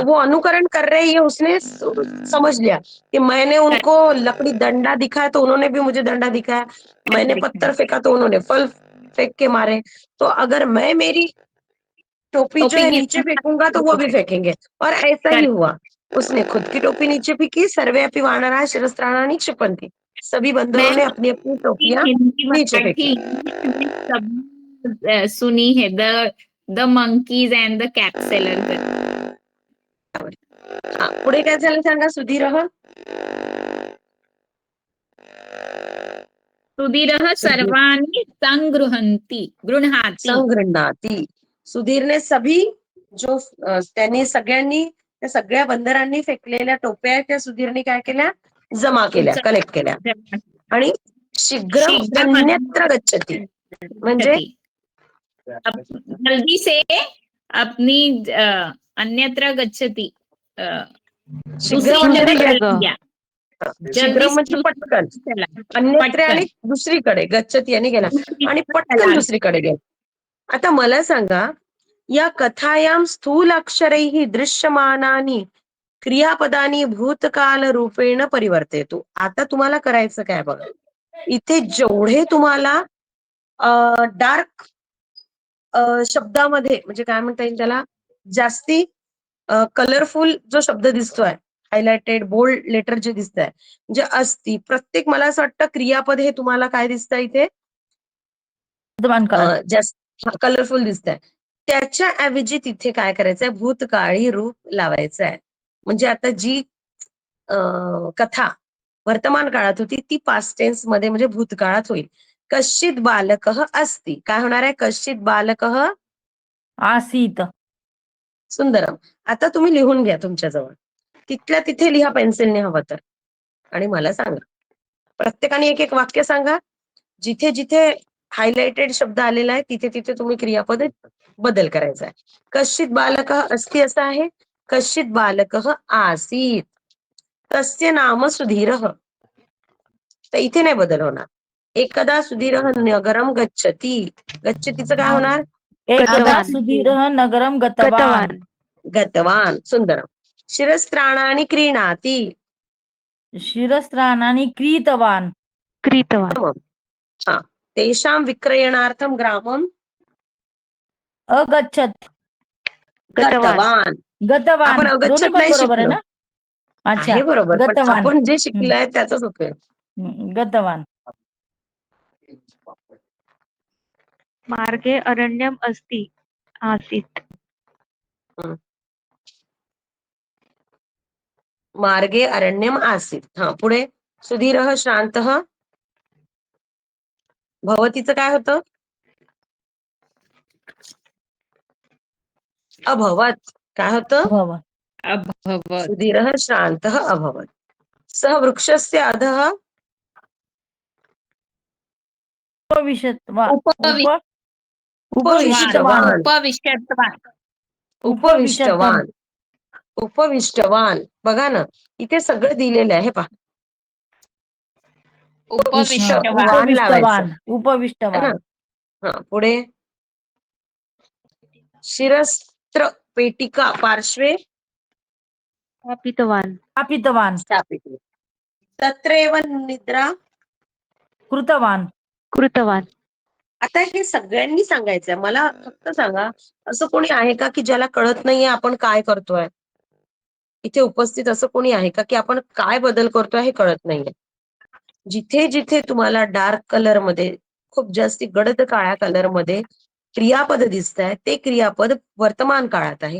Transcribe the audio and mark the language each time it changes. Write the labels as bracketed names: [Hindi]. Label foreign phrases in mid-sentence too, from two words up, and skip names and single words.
[Hindi] तो वो अनुकरण कर रहे हैं, ये उसने समझ लिया कि मैंने उनको लकड़ी डंडा दिखाया तो उन्होंने भी मुझे डंडा दिखाया, मैंने पत्थर फेंका तो उन्होंने फल फेंक के मारे, तो अगर मैं मेरी टोपी जो है नीचे फेंकूंगा तो वो भी फेंकेंगे, और ऐसा ही हुआ। उसने खुद की टोपी नीचे फेंकी, [Sanskrit] सर्वे अपि वानराः शिरस्त्राणानि क्षिपन्ति, [Hindi] सभी बंदरों ने अपनी अपनी टोपियां हिंदी नीचे मराठी फेंकी। इंग्लिश में सब सुनी है, [English] The monkeys and the capseller. [Marathi] हा, पुढे काय झालं सांगा, सुधीर [Sanskrit] सुधीरः सर्वाणि संगृह्णन्ति गृह्णाति। [Marathi] संगृह्णाती, सुधीरने सभी जो त्यांनी सगळ्यांनी, त्या सगळ्या बंदरांनी फेकलेल्या टोप्या आहेत त्या सुधीरने काय केल्या, जमा केल्या, कलेक्ट केल्या, आणि [Sanskrit] शीघ्रम अन्यत्र गच्छति [Marathi] म्हणजे [Hindi] अब जल्दी से अपनी [Sanskrit] अन्यत्र गच्छति, [Hindi] दूसरी शीघ्रम जगह [Marathi] म्हणजे [Hindi] चला जगह। गया, जल्दी शीघ्रम से [Marathi] म्हणजे [Hindi] दूसरी [Marathi] पटकन, [Hindi] जगह चला, [Marathi] अन्यत्र आणि पटकन दुसरीकडे, गच्छति याने गेला [Hindi] दूसरी [Marathi] आणि [Hindi] जगह [Marathi] पटकन [Hindi] चला गया। [Marathi] दुसरीकडे गेला. आता मला सांगा, या [Sanskrit] कथायां स्थूल अक्षरैः दृश्यमानानि क्रियापदानी भूतकाल रूपेण परिवर्तेतु. [Marathi] आता तुम्हाला करायचं काय बघा, इथे जेवढे तुम्हाला डार्क शब्दामध्ये, म्हणजे काय म्हणता येईल त्याला, जास्ती कलरफुल जो शब्द दिसतोय, [English] highlighted bold letter [Marathi] जे दिसत आहे, म्हणजे अस्ति, प्रत्येक मला असं वाटतं क्रियापद हे तुम्हाला काय दिसतंय इथे, वर्तमान काळात जास्त कलरफुल दिसत आहे. त्याच्या ऐवजी तिथे काय करायचंय, भूतकाळी रूप लावायचं आहे. म्हणजे आता जी कथा वर्तमान काळात होती ती [English] past tense [Marathi] मध्ये म्हणजे भूतकाळात होईल. [Sanskrit] कश्चित बालकः अस्ति, [Marathi] काय होणार आहे, [Sanskrit] कश्चित बालकः आसीत. सुंदरम. [Marathi] आता तुम्ही लिहून घ्या तुमच्याजवळ, तिथल्या तिथे लिहा पेन्सिलने हवं तर, आणि मला सांगा, प्रत्येकाने एक एक वाक्य सांगा, जिथे जिथे हायलाइटेड शब्द आलेला आहे तिथे तिथे तुम्ही क्रियापद बदल करायचा आहे. [Sanskrit] कश्चित बालकः अस्ति [Marathi] असं आहे, [Sanskrit] कश्चित बालकः आसीत, तस्य नाम सुधीरः, [Marathi] तर इथे नाही बदल होणार. एकदा [Sanskrit] सुधीरः नगरम गच्छति, [Marathi] गच्छतीचं काय होणार, एकदा [Sanskrit] गतवान. सुधीरः नगरम गतवान. गतवान. गतवान. सुंदरम. शिरस्त्राणानि क्रीणाति, शिरस्त्राणानि क्रीतवान. क्रीतवान. हा, तेषां विक्रयणार्थं ग्रामं अगच्छत. गतवान. गतवान [Marathi] आपण दोन्ही [Sanskrit] अगच्छत [Marathi] पण नाही बरोबर आहे शिकलो, ना? अच्छा, आहे बरोबर, पण [Sanskrit] गतवान. [Marathi] आपण जे शिकलोय त्याचाच उपयोग. [Sanskrit] गतवान. मार्गे अरण्यम अस्ति आसीत. मार्गे अरण्यम आसीत. [Marathi] हा, पुढे [Sanskrit] सुधीरः श्रान्तः [Marathi] भवतीचं काय होतं, अभवत, काय होतं, [Sanskrit] भव. अभवत्। सुधीरः श्रान्तः अभवत्. सः वृक्षस्य अधः उपविशत्वान. उपविष्टवान उपविष्टवान. उपविष्टवान उपविष्टवान. उपविष्टवान. [Marathi] बघा ना, इथे सगळं दिलेलं आहे, पहा, [Sanskrit] उपविष्टवान [Marathi] लावायचं [Sanskrit] उपविष्टवान. [Hindi] है ना. [Sanskrit] उपविष्टवान. हा, पुढे शिरस्त्र पेटिका पार्श्वे स्थापितवान. स्थापितवान. स्थापित, तत्रैव निद्रा. कृतवान. कृतवान. [Marathi] आता हे सगळ्यांनी सांगायचंय, मला फक्त सांगा, असं कोणी आहे का की ज्याला कळत नाहीये आपण काय करतोय, इथे उपस्थित असं कोणी आहे का की आपण काय बदल करतोय हे कळत नाहीये. जिथे जिथे तुम्हाला डार्क कलर मध्ये, खूप जास्ती गडद काळ्या कलर मध्ये क्रियापद दिसत आहे, ते क्रियापद वर्तमान काळात आहे.